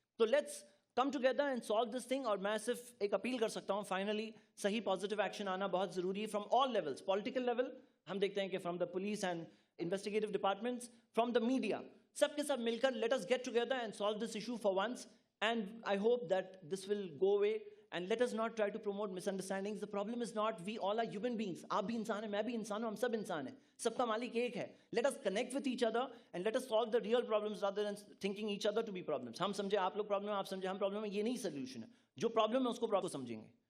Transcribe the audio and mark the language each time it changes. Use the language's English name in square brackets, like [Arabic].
[Urdu] تو [English] Let's come together and solve this thing. [Urdu] اور میں صرف ایک اپیل کر سکتا ہوں, فائنلی صحیح پازیٹیو ایکشن آنا بہت ضروری ہے [English] From all levels. Political level [Urdu] ہم دیکھتے ہیں کہ [English] from the police and investigative departments, from the media, [Urdu] سب کے سب مل کر [English] Let us get together and solve this issue for once. And I hope that this will go away. And let us not try to promote misunderstandings. The problem is not, we all are human beings. [Urdu] آپ بھی انسان ہیں, میں بھی انسان ہوں, ہم سب انسان ہیں, سب کا مالک ایک ہے. [English] Let us connect with each other and let us solve the real problems rather than thinking each other to be problems. [Urdu] ہم سمجھے آپ لوگ پرابلم ہیں, آپ سمجھے ہم پرابلم ہیں, یہ نہیں سولوشن ہے. جو پرابلم ہے اس کو سمجھیں گے.